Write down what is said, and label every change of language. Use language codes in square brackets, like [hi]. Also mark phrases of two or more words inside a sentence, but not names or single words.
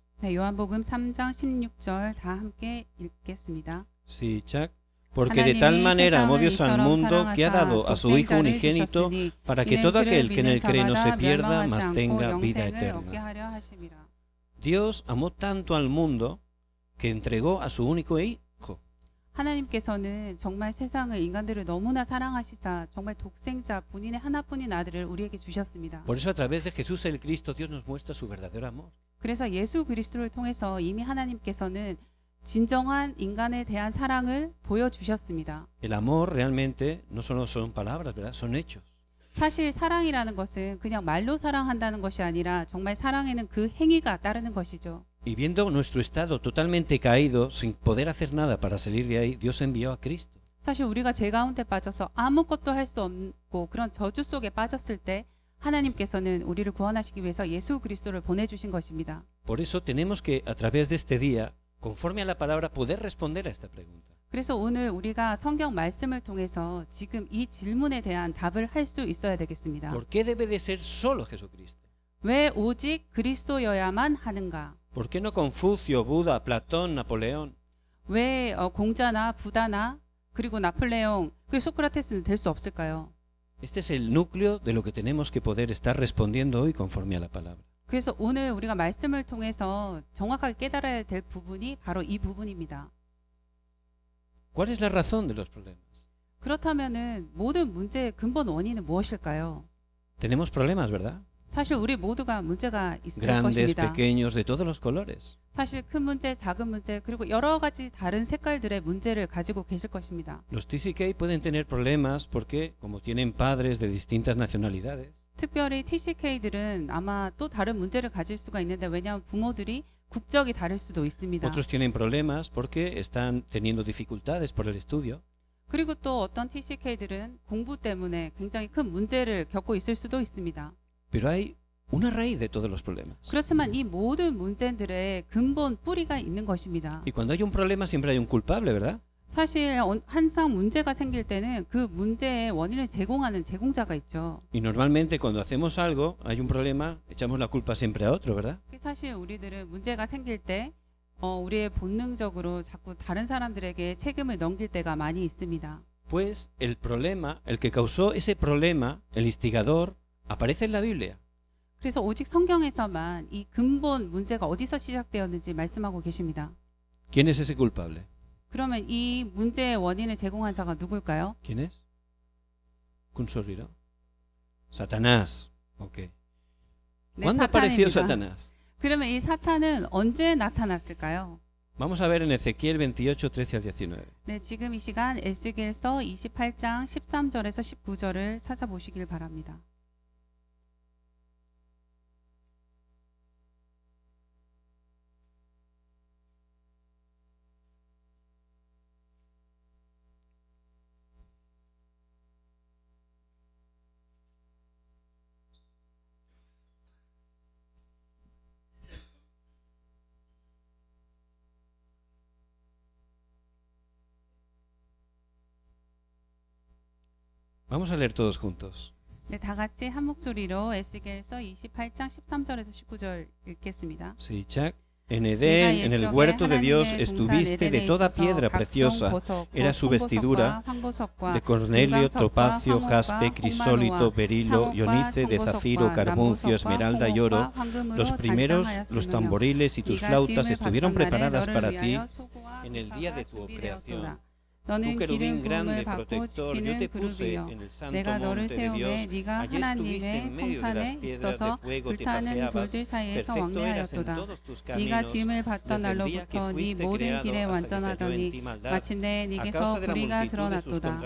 [ko] 네, 요한복음 3장 16절 다 함께 읽겠습니다. [es] Sí, Chuck. Porque de tal manera amó Dios al mundo que ha dado a su Hijo unigénito para que todo aquel que en él cree no se pierda, mas tenga vida eterna. Dios amó tanto al mundo que entregó a su único Hijo. [ko] 하나님께서는 정말 세상을 인간들을 너무나 사랑하시사 정말 독생자 본인의 하나뿐인 아들을 우리에게 주셨습니다. [es] Por eso a través de Jesús el Cristo Dios nos muestra su verdadero amor. [ko] 그래서 예수 그리스도를 통해서 이미 하나님께서는 진정한 인간에 대한 사랑을 보여주셨습니다. [es] El amor realmente no solo son palabras, ¿verdad? Son hechos. [ko] 사실 사랑이라는 것은 그냥 말로 사랑한다는 것이 아니라 정말 사랑에는 그 행위가 따르는 것이죠. [es] Y viendo nuestro estado totalmente caído, sin poder hacer nada para salir de ahí, Dios envió a Cristo. [ko] 사실 우리가 죄 가운데 빠져서 아무것도 할 수 없고 그런 저주 속에 빠졌을 때 하나님께서는 우리를 구원하시기 위해서 예수 그리스도를 보내주신 것입니다. [es] Por eso tenemos que a través de este día, conforme a la palabra, poder responder a esta pregunta. [ko] 그래서 오늘 우리가 성경 말씀을 통해서 지금 이 질문에 대한 답을 할 수 있어야 되겠습니다. [es] ¿Por qué debe de ser solo Jesucristo? [ko] 왜 오직 그리스도여야만 하는가? [es] ¿Por qué no Confucio, Buda, Platón, Napoleón? [ko] 왜 공자나 부다나 그리고 나폴레옹 그리고 소크라테스는 될 수 없을까요? [es] Este es el núcleo de lo que tenemos que poder estar respondiendo hoy conforme a la palabra. [ko] 그래서 오늘 우리가 말씀을 통해서 정확하게 깨달아야 될 부분이 바로 이 부분입니다. [es] ¿Cuál es la razón de los problemas? [ko] 그렇다면은 모든 문제의 근본 원인은 무엇일까요? [es] Tenemos problemas, ¿verdad? [ko] 사실 우리 모두가 문제가 있을 [es] Grandes, [ko] 것입니다. [es] pequeños, de todos los colores. [ko] 사실 큰 문제, 작은 문제, 그리고 여러 가지 다른 색깔들의 문제를 가지고 계실 것입니다. [es] Los TCK pueden tener problemas porque, como tienen padres de distintas nacionalidades, [ko] 특별히 TCK들은 아마 또 다른 문제를 가질 수가 있는데 왜냐하면 부모들이 국적이 다를 수도 있습니다. [es] otros tienen problemas porque están teniendo dificultades por el estudio. [ko] 그리고 또 어떤 TCK들은 공부 때문에 굉장히 큰 문제를 겪고 있을 수도 있습니다. [es] Pero hay una raíz de todos los problemas. [ko] 그렇지만 이 모든 문제들의 근본 뿌리가 있는 것입니다. [es] Y cuando hay un problema siempre hay un culpable, ¿verdad? [ko] 사실 항상 문제가 생길 때는 그 문제의 원인을 제공하는 제공자가 있죠. [es] Y normalmente cuando hacemos algo, hay un problema, echamos la culpa siempre a otro, ¿verdad? [ko] 사실 우리들은 문제가 생길 때 우리의 본능적으로 자꾸 다른 사람들에게 책임을 넘길 때가 많이 있습니다. [es] Pues el problema, el que causó ese problema, el instigador, aparece en la Biblia. [ko] 그래서 오직 성경에서만 이 근본 문제가 어디서 시작되었는지 말씀하고 계십니다. [es] ¿Quién es ese culpable? [ko] 그러면 이 문제의 원인을 제공한 자가 누굴까요? [es] ¿Quién es? ¿Un sorriro? Satanás. Okay. [ko] 네, [es] ¿Cuándo apareció [ko] 사탄입니다. [es] Satanás? [ko] 그러면 이 사탄은 언제 나타났을까요? [es] Vamos a ver en Ezequiel 28, 13 al 19. [ko] 네, 지금 이 시간 에스겔서 28장 13절에서 19절을 찾아보시길 바랍니다. [es] Vamos a leer todos juntos. [ko] 네, 다 같이 한 목소리로 에스겔서 28장 13절에서 19절 읽겠습니다. [es] Sí, Chuck. En Edén, en el huerto de Dios, estuviste de toda piedra preciosa. Era su vestidura de cornelio, topacio, jaspe, crisólito, berilo, ionice, de zafiro, carbuncio, esmeralda y oro. Los primeros, los tamboriles y tus flautas estuvieron preparadas para ti en el día de tu creación. [ko] 너는 기름 부음을 받고 지키는 그룹이여 내가 너를 세우매 네가 하나님의 성산에 있어서 불타는 돌들 사이에서 왕래하였도다. 네가 지음을 받던 날로부터 네 모든 길에 완전하더니 마침내 네게서 불의가 드러났도다.